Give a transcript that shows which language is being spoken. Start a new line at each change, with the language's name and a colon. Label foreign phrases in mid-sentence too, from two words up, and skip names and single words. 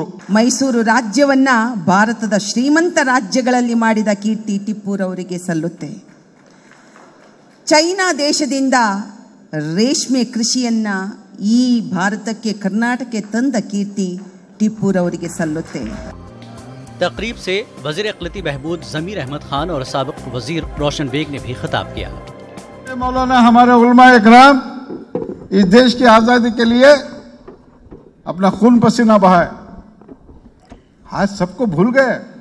Kannada: ಮೈಸೂರು ರಾಜ್ಯವನ್ನ ಭಾರತದ ಶ್ರೀಮಂತ ರಾಜ್ಯಗಳಲ್ಲಿ ಮಾಡಿದ ಕೀರ್ತಿ ಟಿಪ್ಪುರವರಿಗೆ ಸಲ್ಲುತ್ತೆ. ಚೈನಾ ದೇಶದಿಂದ ರೇಷ್ಮೆ ಕೃಷಿಯನ್ನ ಈ ಭಾರತಕ್ಕೆ ಕರ್ನಾಟಕಕ್ಕೆ ತಂದ ಕೀರ್ತಿ ಟಿಪ್ಪುರವರಿಗೆ ಸಲ್ಲುತ್ತೆ।
Urdu: تقریب سے وزیر اقلیتی بہبود ضمیر احمد خان اور سابق وزیر روشن بیگ نے بھی خطاب کیا. مولانا ہمارے علما اکرام اس دیش کی آزادی کے لیے اپنا خون پسینہ بہائے، آج سب کو بھول گئے.